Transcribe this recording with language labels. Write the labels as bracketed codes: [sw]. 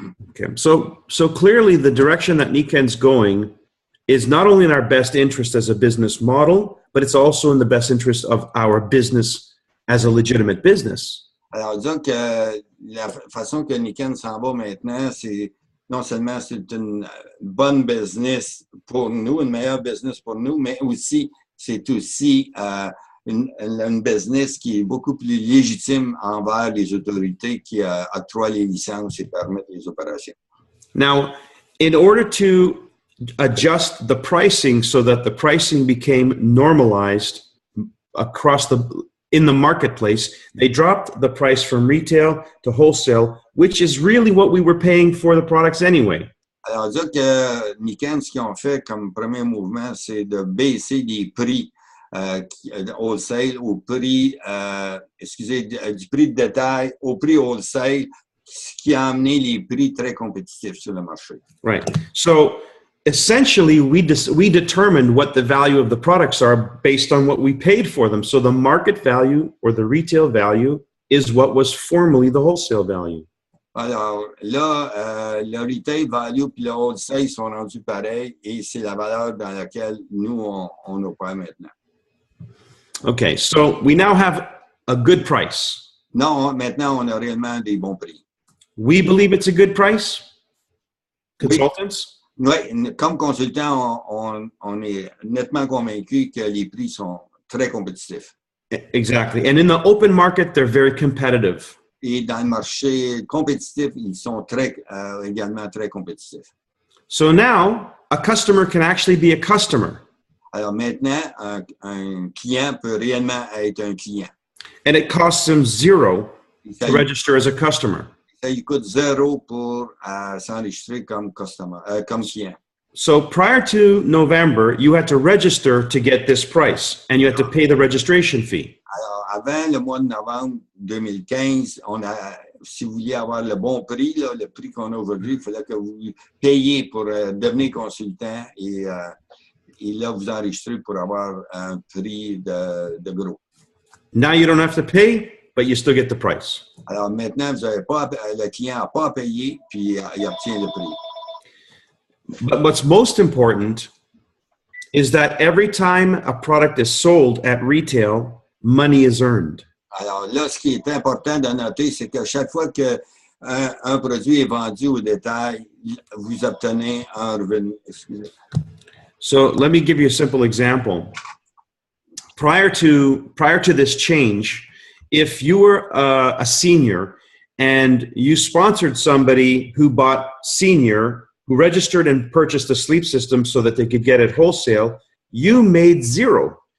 [en] Okay, so clearly the direction that Nikken's going is not only in our best interest as a business model, but it's also in the best interest of our business as a legitimate business. [fr] Alors, disons que la façon que Nikken s'en va maintenant, c'est non seulement c'est une bonne business pour nous, une meilleure business pour nous, mais aussi, c'est aussi une business qui est beaucoup plus légitime envers les autorités qui octroient les licences et permettent les opérations. [en] Now, in order to adjust the pricing so that the pricing became normalized in the marketplace, they dropped the price from retail to wholesale, which is really what we were paying for the products anyway. [fr] Alors, dire que Nikken, ce qu'ils ont fait comme premier mouvement, c'est de baisser les prix wholesale au prix, du prix de détail au prix wholesale, ce qui a amené les prix très compétitifs sur le marché. [en] Right. So essentially, we determined what the value of the products are based on what we paid for them. So the market value or the retail value is what was formerly the wholesale value. [fr] Alors là, le retail value et le wholesale sont rendus pareils et c'est la valeur dans laquelle nous, on opère maintenant. [en] Okay, so we now have a good price. [fr] Non, maintenant, on a réellement des bons prix. [en] We believe it's a good price, consultants? [fr] Oui, comme consultant, on est nettement convaincu que les prix sont très compétitifs. [en] Exactly. And in the open market, they're very competitive. [fr] Et dans le marché compétitif, ils sont également très compétitifs. [en] So now, a customer can actually be a customer. [fr] Alors maintenant, un client peut réellement être un client. [en] And it costs him zero to register as a customer. [fr] Ça lui coûte zéro pour s'enregistrer comme client. [en] So prior to November, you had to register to get this price, and you had to pay the registration fee. [fr] Alors, avant le mois de novembre 2015, si vous vouliez avoir le bon prix, là, le prix qu'on a aujourd'hui, il fallait que vous payiez pour devenir consultant et là, vous enregistrez pour avoir un prix de gros. [en] Now you don't have to pay, but you still get the price. [fr] Alors maintenant, le client n'a pas à payer, puis il obtient le prix. [en] But what's most important is that every time a product is sold at retail, money is earned. [fr] Alors là, ce qui est important de noter, c'est que chaque fois qu'un produit est vendu au détail, vous obtenez un revenu. Excusez. [en] So let me give you a simple example. Prior to this change, if you were a senior and you sponsored somebody who bought senior, who registered and purchased a sleep system so that they could get it wholesale, you made zero.